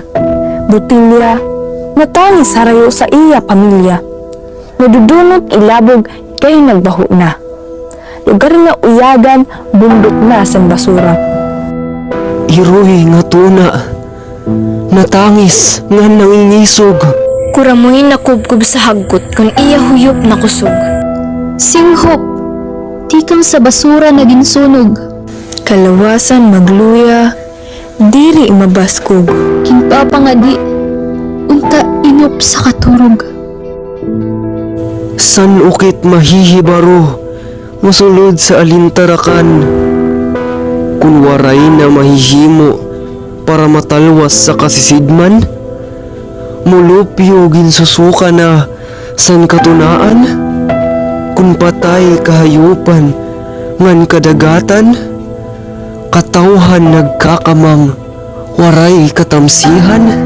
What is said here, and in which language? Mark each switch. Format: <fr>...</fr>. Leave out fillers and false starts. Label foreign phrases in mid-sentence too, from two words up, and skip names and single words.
<war>Butilya, natangis harayo sa iya pamilya. Nadudunot ilabog kay nagbaho na. Lugar nga uyagan, bundok na sa basura. Iroy nga tuna, natangis nga nangingisog. Kuramoy nakubkub sa hagkot kung iya huyop na kusog. Singhop, tikang sa basura na ginsunog. Kalawasan magluya, diri mabaskog. Kinpapangadi, unta inop sa katurog. San ukit mahihibaro, masulod sa alintarakan. Kung waray na mahihimo para matalwas sa kasisidman, mulupyo ginsusuka na san katunaan. kun patay kahayupan, ngan kadagatan, katawhan nagkakamang, waray katamsihan.</war>